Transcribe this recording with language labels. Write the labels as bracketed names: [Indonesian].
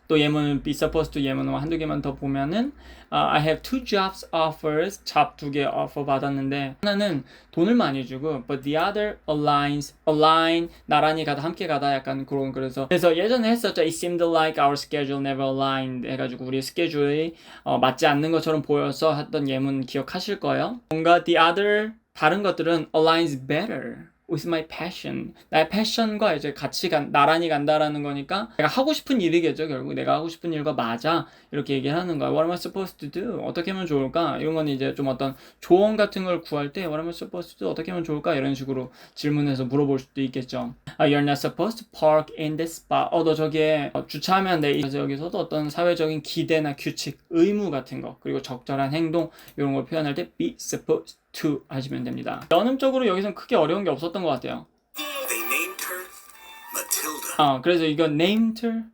[Korean] 또 예문 be supposed to 예문은 한두 개만 더 보면은 [English] I have 2 jobs offers [Korean] job 2개 offer 받았는데 하나는 돈을 많이 주고 [English] but the other align [Korean] 나란히 가다 함께 가다 약간 그래서 예전에 했었죠. [English] It seemed like our schedule never aligned [Korean] 해가지고 우리 스케줄이 맞지 않는 것처럼 보여서 했던 예문 기억하실 거예요. 뭔가 [English] the other [Korean] 다른 것들은 [English] aligns better with my passion. [Korean] 나의 패션과 이제 같이 나란히 간다라는 거니까 내가 하고 싶은 일이겠죠. 결국 내가 하고 싶은 일과 맞아 이렇게 얘기를 하는 거야. [English] What am I supposed to do? [Korean] 어떻게 하면 좋을까? 이런 건 이제 좀 어떤 조언 같은 걸 구할 때 [English] What am I supposed to do? [Korean] 어떻게 하면 좋을까? 이런 식으로 질문해서 물어볼 수도 있겠죠. [English] You're not supposed to park in this spot. [Korean] 너 저기에 주차하면 안 돼. 그래서 여기서도 어떤 사회적인 기대나 규칙, 의무 같은 거 그리고 적절한 행동 이런 걸 표현할 때 be supposed to 하시면 됩니다. 연음적으로 여기선 크게 어려운 게 없었던 것 같아요. [English] They named her Matilda. [Korean] 그래서 이거 named her.